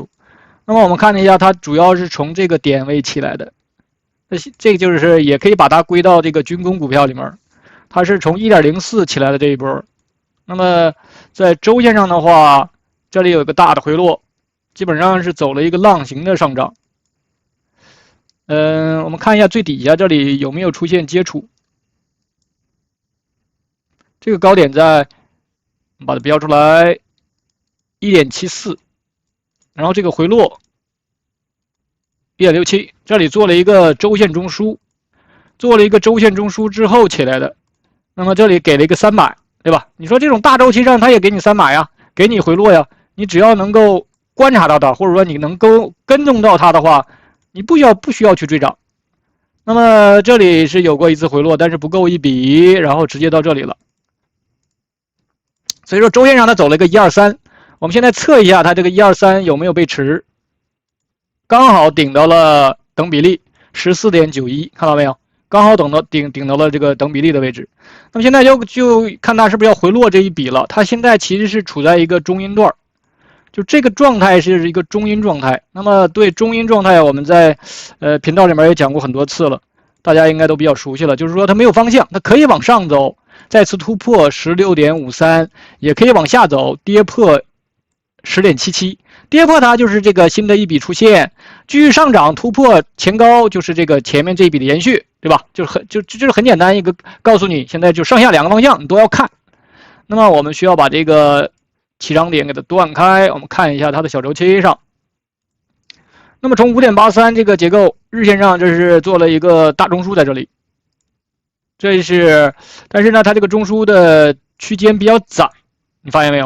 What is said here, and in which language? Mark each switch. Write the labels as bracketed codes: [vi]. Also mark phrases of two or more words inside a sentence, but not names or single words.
[zh] 那麼我們看了一下，它主要是從這個點位起來的，這個就是也可以把它歸到這個軍工股票裡面，它是從 1.04 起來的這一波。那麼在周線上的話，這裡有一個大的回落，基本上是走了一個浪形的上漲。我們看一下最底下這裡有沒有出現接觸。這個高點在，我們把它標出來 1.74， 然後這個回落 1.67， 這裡做了一個周線中樞，做了一個周線中樞之後起來的。那麼這裡給了一個300，對吧？你說這種大周期上它也給你300呀，給你回落呀，你只要能夠觀察到它，或者說你能夠跟蹤到它的話，你不需要去追漲。那麼這裡是有過一次回落，但是不夠一筆，然後直接到這裡了。所以說周線上它走了一個123，我們現在測一下它這個123有沒有被持，剛好頂到了等比例 14.91， 看到沒有？剛好頂到了這個等比例的位置。那麼現在就看它是不是要回落這一筆了。它現在其實是處在一個中陰段，就這個狀態是一個中陰狀態。那麼對中陰狀態，我們在頻道裡面也講過很多次了，大家應該都比較熟悉了。就是說它沒有方向，它可以往上走，再次突破 16.53， 也可以往下走，跌破 10.77， 跌破它就是这個新的一筆出現，繼續上漲突破前高，就是這個前面這一筆的延續，對吧？就是很簡單一個告訴你，現在就上下兩個方向你都要看。那麼我們需要把這個起漲點給它斷開，我們看一下它的小周期上。那麼從 5.83 這個結構日線上，這是做了一個大中樞在這裡，這是，但是呢它這個中樞的區間比較窄，你發現沒有？